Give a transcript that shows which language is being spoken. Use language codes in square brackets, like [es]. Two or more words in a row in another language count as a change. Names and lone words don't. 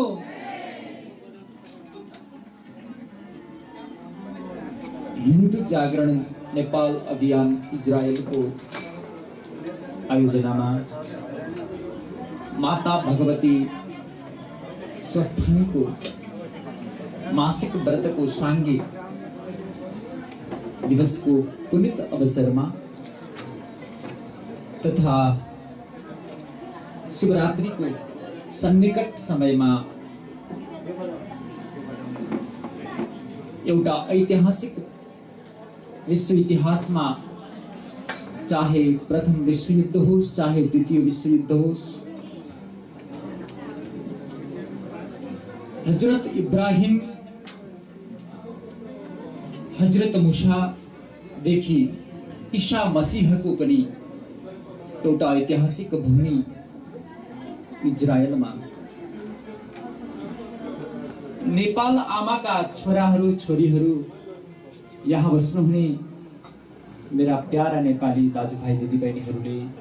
[ne] हिंदू जागरण नेपाल अभियान इजरायल को आयोजनामा माता भगवती स्वस्थानी को मासिक व्रत को सांघिक दिवस को पुनित अवसरमा तथा शिवरात्रि को सन्निकट समयमा एउटा ऐतिहासिक विश्व इतिहासमा चाहे प्रथम विश्व युद्ध होस् चाहे द्वितीय विश्व युद्ध होस्, हजरत इब्राहिम हजरत मूसा देखि ईसा मसीहको पनि एउटा ऐतिहासिक भूमि इजरायलमा नेपाल आमाका छोराहरू छोरीहरू यहाँ बस्नुहुने मेरा प्यारा नेपाली दाजुभाइ दिदीबहिनीहरूले